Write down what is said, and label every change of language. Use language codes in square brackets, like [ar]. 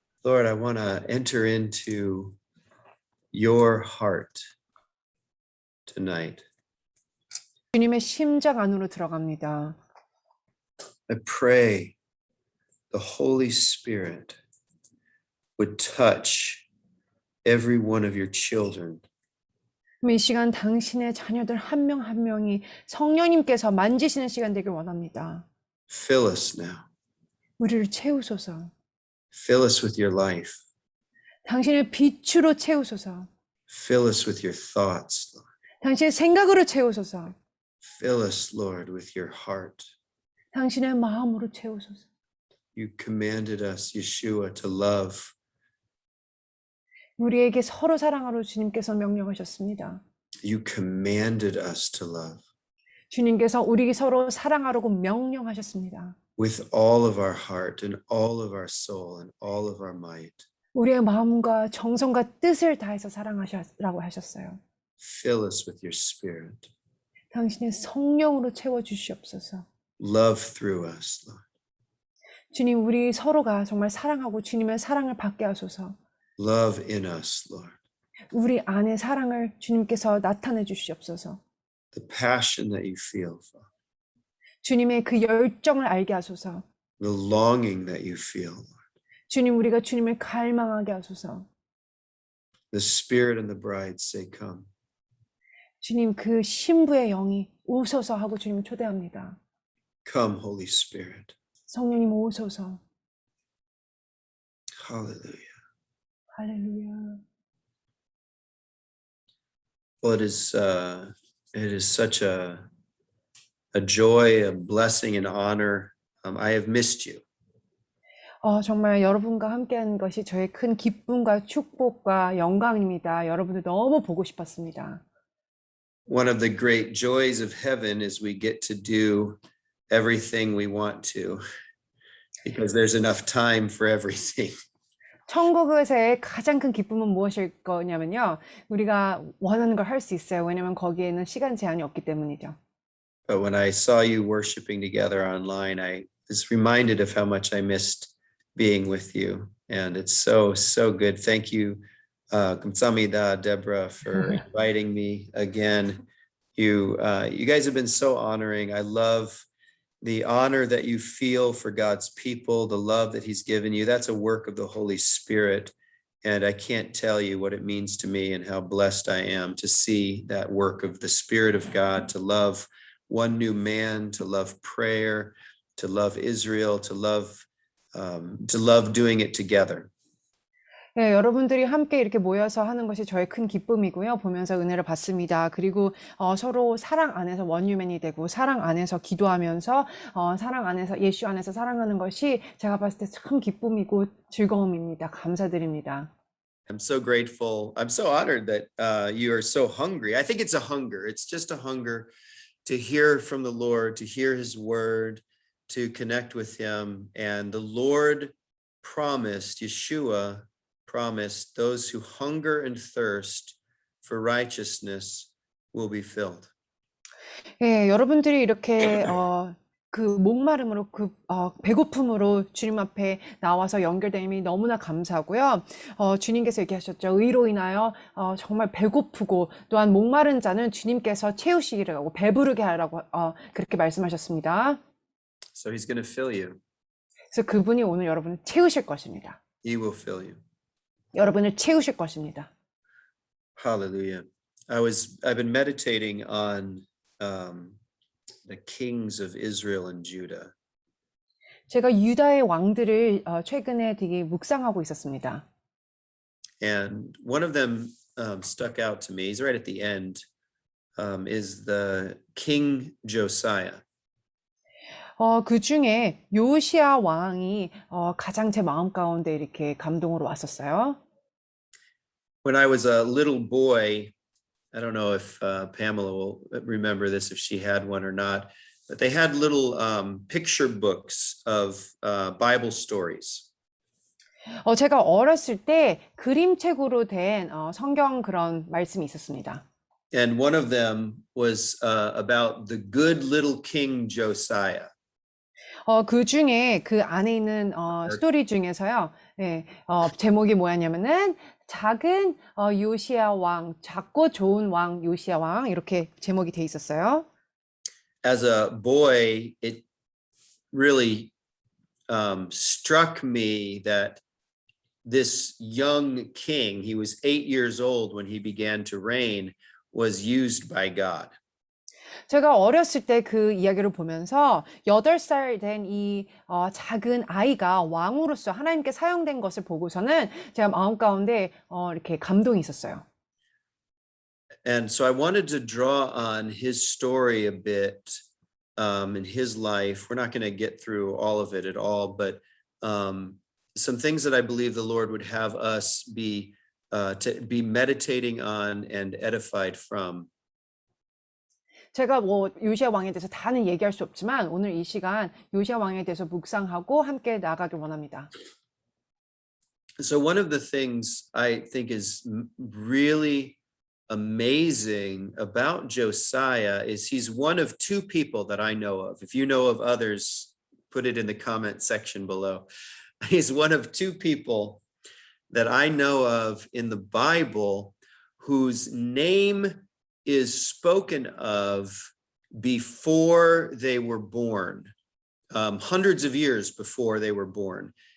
[en] Lord, I want to enter into your heart tonight. [ko] 주님의 심장 안으로 들어갑니다. [en] I pray the Holy Spirit would touch every one of your children. [ko] 이 시간 당신의 자녀들 한 명 한 명이 성령님께서 만지시는 시간 되길 원합니다. [en] Fill us now. [ko] 우리를 채우소서. [en] Fill us with your life. [ko] 당신의 빛으로 채우소서. [en] Fill us with your thoughts, Lord. [ko] 당신의 생각으로 채우소서. [en] Fill us, Lord, with your heart. [ko] 당신의 마음으로 채우소서. [en] You commanded us, Yeshua, to love. [ko] 우리에게 서로 사랑하러 주님께서 명령하셨습니다. [en] You commanded us to love [ko] 주님께서 우리 서로 사랑하라고 명령하셨습니다. [en] with all of our heart and all of our soul and all of our might. [ko] 우리의 마음과 정성과 뜻을 다해서 사랑하라고 하셨어요. [en] Fill us with your spirit. [ko] 당신의 성령으로 채워주시옵소서. [en] Love through us, Lord. [ko] 주님, 우리 서로가 정말 사랑하고 주님의 사랑을 받게 하소서. [en] Love in us, Lord. [ko] 우리 안에 사랑을 주님께서 나타내 주시옵소서. [en] The passion that you feel, Father. [ko] 주님의 그 열정을 알게 하소서. [en] The longing that you feel, Lord. [ko] 주님, 우리가 주님을 갈망하게 하소서. [en] The Spirit and the bride say, come. [ko] 주님, 그 신부의 영이 오소서 하고 주님 초대합니다. [en] Come, Holy Spirit. [ko] 성령님 오소서. [en] Hallelujah. [ko] 할렐루야. [en] Well, it is such a joy, a blessing, and honor. I have missed you. [ko] 정말 여러분과 함께하는 것이 저의 큰 기쁨과 축복과 영광입니다. 여러분들 너무 보고 싶었습니다. [en] One of the great joys of heaven is we get to do everything we want to because there's enough time for everything. [ko] 천국에서의 가장 큰 기쁨은 무엇일 거냐면요. 우리가 원하는 걸 할 수 있어요. 왜냐면 거기에는 시간 제한이 없기 때문이죠. [en] But when I saw you worshiping together online, I was reminded of how much I missed being with you. And it's so, so good. Thank you, [ko] 감사합니다, [en] Deborah, for inviting me again. You guys have been so honoring. I love the honor that you feel for God's people, the love that he's given you. That's a work of the Holy Spirit. And I can't tell you what it means to me and how blessed I am to see that work of the Spirit of God, to love one new man, to love prayer, to love Israel, to love doing it together. [ko] 네, 여러분들이 함께 이렇게 모여서 하는 것이 저의 큰 기쁨이고요. 보면서 은혜를 받습니다. 그리고 서로 사랑 안에서 원유맨이 되고 사랑 안에서 기도하면서 사랑 안에서 예수 안에서 사랑하는 것이 제가 봤을 때 참 기쁨이고 즐거움입니다. 감사드립니다. [en] I'm so grateful. I'm so honored that you are so hungry. I think it's a hunger. It's just a hunger to hear from the Lord, to hear his word, to connect with him. And the Lord promised, Yeshua promised, those who hunger and thirst for righteousness will be filled. [ko] 예, 여러분들이 이렇게 그 목마름으로 배고픔으로 주님 앞에 나와서 연결됨이 너무나 감사하고요. 주님께서 얘기하셨죠. 의로 인하여 정말 배고프고 또한 목마른 자는 주님께서 채우시기라고 배부르게 하라고 그렇게 말씀하셨습니다. [en] So he's going to fill you. [ko] 그래서 그분이 오늘 여러분을 채우실 것입니다. [en] He will fill you. [ko] 여러분을 채우실 것입니다. [en] Hallelujah. I've been meditating on the kings of Israel and Judah. [ko] 제가 유다의 왕들을 최근에 되게 묵상하고 있었습니다. [en] And one of them stuck out to me. He's right at the end. Is the King Josiah. [ko] 그 중에 요시야 왕이 가장 제 마음 가운데 이렇게 감동으로 왔었어요. [en] When I was a little boy, I don't know if Pamela will remember this, if she had one or not, but they had little picture books of Bible stories. [ko] 제가 어렸을 때 그림책으로 된 성경 그런 말씀이 있었습니다. [en] And one of them was about the good little King Josiah. [ko] 그 중에 그 안에 있는 스토리 중에서요. 예, 제목이 뭐였냐면은 작은 요시야 왕, 작고 좋은 왕 요시야 왕 이렇게 제목이 돼 있었어요. [en] As a boy, it really struck me that this young king, he was 8 years old when he began to reign, was used by God. [ko] 제가 어렸을 때 그 이야기를 보면서 8살 된 이 작은 아이가 왕으로서 하나님께 사용된 것을 보고서는 제가 마음 가운데 이렇게 감동이 있었어요. [en] And so I wanted to draw on his story a bit in his life. We're not going to get through all of it at all, but some things that I believe the Lord would have us be meditating on and edified from. [ko] 제가 뭐 요시야 왕에 대해서 다는 얘기할 수 없지만 오늘 이 시간 요시야 왕에 대해서 묵상하고 함께 나아가길 원합니다. [en] So one of the things I think is really amazing about Josiah is he's one of two people that I know of. If you know of others, put it in the comment section below. He's one of two people that I know of in the Bible whose name is spoken of before they were born, hundreds of years before they were born.